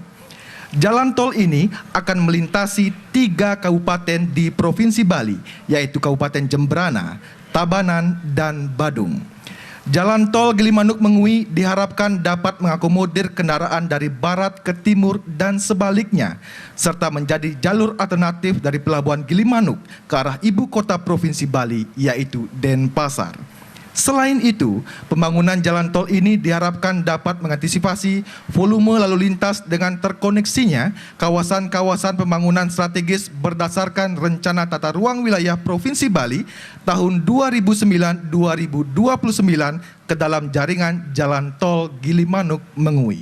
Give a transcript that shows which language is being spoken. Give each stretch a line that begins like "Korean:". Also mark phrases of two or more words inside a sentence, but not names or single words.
Indonesian: Jalan tol ini akan melintasi 3 kabupaten di Provinsi Bali, yaitu Kabupaten Jembrana, Tabanan, dan Badung. Jalan tol Gilimanuk Mengui diharapkan dapat mengakomodir kendaraan dari barat ke timur dan sebaliknya, serta menjadi jalur alternatif dari Pelabuhan Gilimanuk ke arah ibu kota Provinsi Bali, yaitu Denpasar. Selain itu, pembangunan jalan tol ini diharapkan dapat mengantisipasi volume lalu lintas dengan terkoneksinya kawasan-kawasan pembangunan strategis berdasarkan Rencana Tata Ruang Wilayah Provinsi Bali tahun 2009-2029 ke dalam jaringan jalan tol Gilimanuk Mengui.